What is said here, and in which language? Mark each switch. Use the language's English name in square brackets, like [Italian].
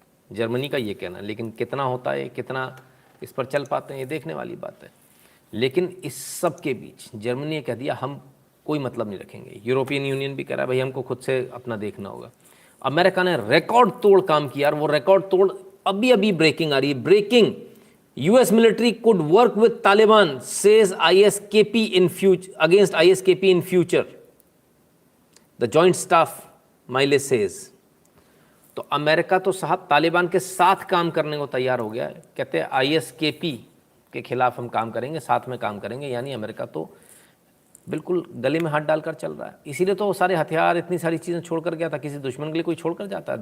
[Hindi] Germany का ये कहना है, लेकिन कितना होता है, कितना इस पर चल पाते हैं, ये देखने वाली बात है। लेकिन इस सब के बीच जर्मनी ने कह दिया हम कोई मतलब नहीं रखेंगे। यूरोपियन यूनियन भी कह रहा है भाई हमको खुद से अपना देखना होगा। अमेरिका ने रिकॉर्ड तोड़ काम किया, और वो रिकॉर्ड तोड़ अभी ब्रेकिंग आ रही है। [English] Breaking, US military could work with Taliban, says ISKP in future, against ISKP in future. The Joint Staff Miley says. [Hindi] तो अमेरिका तो साहब तालिबान के साथ काम करने को तैयार हो गया है। कहते हैं ISKP के खिलाफ हम काम करेंगे, साथ में काम करेंगे। यानी अमेरिका तो बिल्कुल गले में हाथ डालकर चल रहा है। इसीलिए तो सारे हथियार, इतनी सारी चीज़ें छोड़कर गया था। किसी दुश्मन के लिए कोई छोड़कर जाता है?